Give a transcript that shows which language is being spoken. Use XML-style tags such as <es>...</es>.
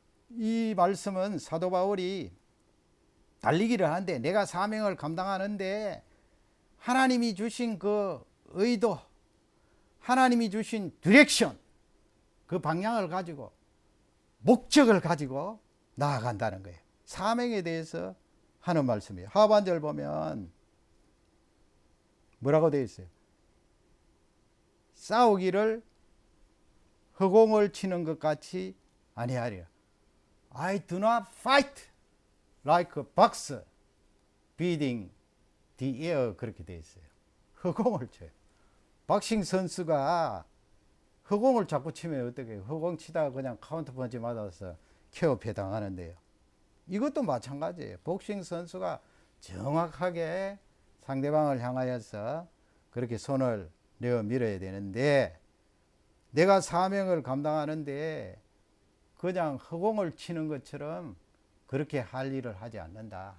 <ko>이 말씀은 사도 바울이 달리기를 하는데 내가 사명을 감당하는데 하나님이 주신 그 의도, 하나님이 주신 디렉션, 그 방향을 가지고 목적을 가지고 나아간다는 거예요. 사명에 대해서 하는 말씀이에요. 하반절 보면 뭐라고 되어 있어요? 싸우기를 허공을 치는 것 같이 아니하리라.</ko> <en>I do not fight like a boxer beating the air.</en> <ko>그렇게 되어 있어요. 허공을 쳐요. 박싱 선수가 허공을 자꾸 치면 어떻게 해요? 허공 치다가 그냥 카운터 펀치 맞아서 KO 배당하는데요. 이것도 마찬가지예요. 복싱 선수가 정확하게 상대방을 향하여서 그렇게 손을 내어 밀어야 되는데 내가 사명을 감당하는데 그냥 허공을 치는 것처럼 그렇게 할 일을 하지 않는다.</ko>